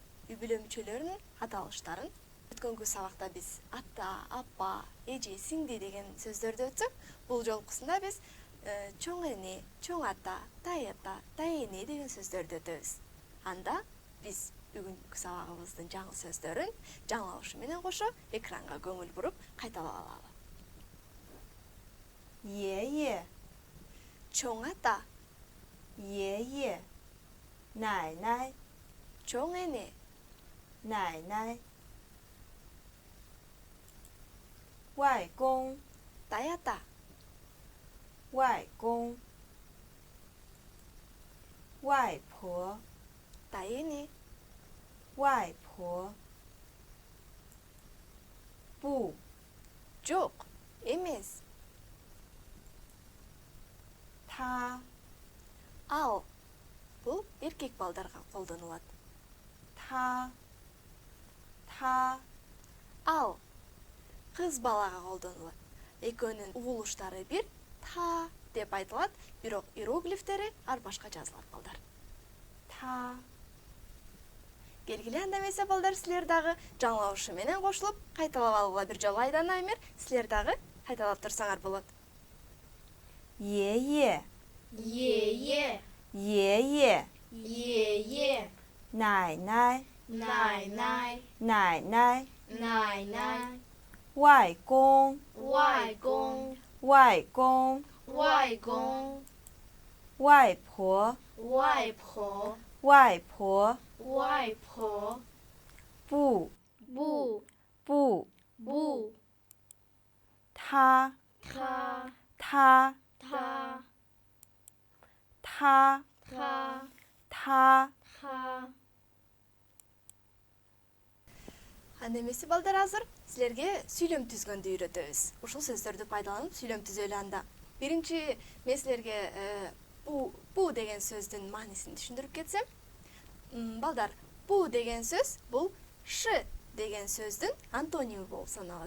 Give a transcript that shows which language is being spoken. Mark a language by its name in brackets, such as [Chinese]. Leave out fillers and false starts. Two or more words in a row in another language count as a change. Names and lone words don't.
[Kyrgyz] Үй бүлө мүчөлөрүнүн аталыштарын. Өткөнкү сабакта биз ата, апа, эже, сиңди деген сөздөрдү өтсөк, бул жолкусунда биз чоң эне, чоң ата, тай эне деген сөздөрдү өтөбүз. Анда биз бүгүнкү сабагыбыздын жаңы сөздөрүн жаңылышы менен кошо экранга көңүл буруп кайталап алалы. [Chinese] 爷爷、 [Kyrgyz] Чоң ата, [Chinese] 爷爷、奶奶、 [Kyrgyz] чоң эне, [Chinese] 奶奶、外公、 [Kyrgyz] тай ата, [Chinese] 外公、外婆、 [Kyrgyz] тай эне, [Chinese] 外婆、不、 [Kyrgyz] жок, эмес, [Chinese] 他、 [Kyrgyz] ал. Бул эркек балдарга колдонулат. [Chinese] 他、 [Kyrgyz] Ал кыз балага колдонулат. Экөөнүн угулуштары бир, та деп айтылат, бирок иероглифтери ар башка жазылат балдар. [Chinese] 他。 [Kyrgyz] Келгиле анда эмесе балдар, силер дагы жаңылышы менен кошулуп кайталап алгыла бир жолу. Айдана Амир, силер дагы кайталап турсаңар болот. [Chinese] 爷爷、爷爷、爷爷、爷爷、奶奶、奶奶、奶奶、奶奶、外公、外公、外公、外公、外婆、外婆、外婆、外婆、不、不、不、不、他、他、他、他、他、他、他。他。 [Kyrgyz] Анда эмесе балдар, азыр силерге сүйлөм түзгөндү үйрөтөбүз. Ушул сөздөрдү пайдаланып сүйлөм түзөлү анда. Биринчи мен силерге бу деген сөздүн маанисин түшүндүрүп кетсем. Балдар, бу деген сөз бул ш деген сөздүн антоними болуп саналат.